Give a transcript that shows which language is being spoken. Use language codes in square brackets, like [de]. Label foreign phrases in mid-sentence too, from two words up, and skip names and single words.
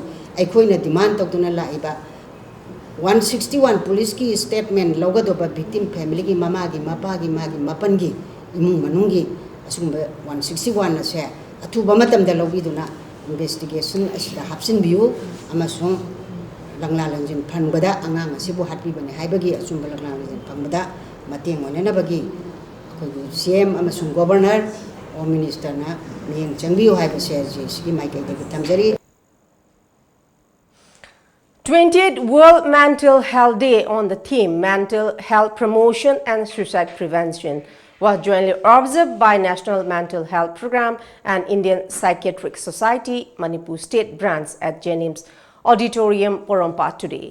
[mni] aikhoina demand tawduna laiba 161 police ki statement logadoba [en] victim family [mni] ki mama gi mapa gi magi mapan gi imung manungi asumba 161 ase atuba matamda lobiduna investigation asida hapsin biu amasung langla langjin phanbada angang asibu hatpi bane haibagi asumba langla langjin phanbada mateng onena bagi kogu CM amasung governor or minister na miyeng changbiu haiba se ji maikai de tamjari [en] 28th World Mental Health Day on the theme Mental Health Promotion and Suicide Prevention was jointly observed by National Mental Health Program and Indian Psychiatric Society Manipur State Branch at Jennings Auditorium, Porompa today.